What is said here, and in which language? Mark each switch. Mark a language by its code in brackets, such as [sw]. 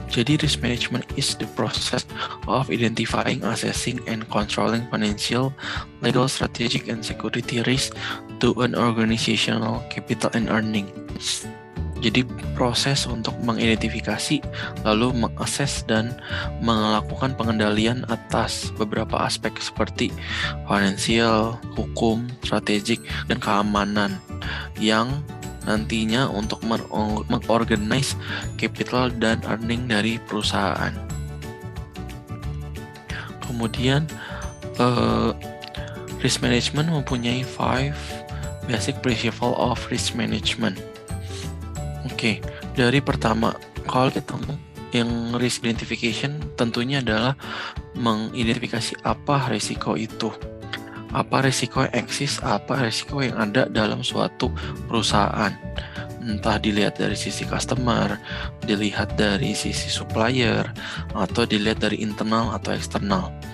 [id] Jadi [en] risk management is the process of identifying, assessing, and controlling financial, legal, strategic, and security risk to an organizational capital and earning. [id] Jadi proses untuk mengidentifikasi, lalu mengakses dan melakukan pengendalian atas beberapa aspek seperti finansial, hukum, strategik, dan keamanan yang nantinya untuk mengorganize capital dan earning dari perusahaan. Kemudian risk management mempunyai 5 [en] basic principle of risk management. [id] Oke, dari pertama, kalau kita yang risk identification tentunya adalah mengidentifikasi apa risiko itu. Apa risiko yang eksis, apa risiko yang ada dalam suatu perusahaan. Entah dilihat dari sisi customer, dilihat dari sisi supplier, atau dilihat dari internal atau eksternal.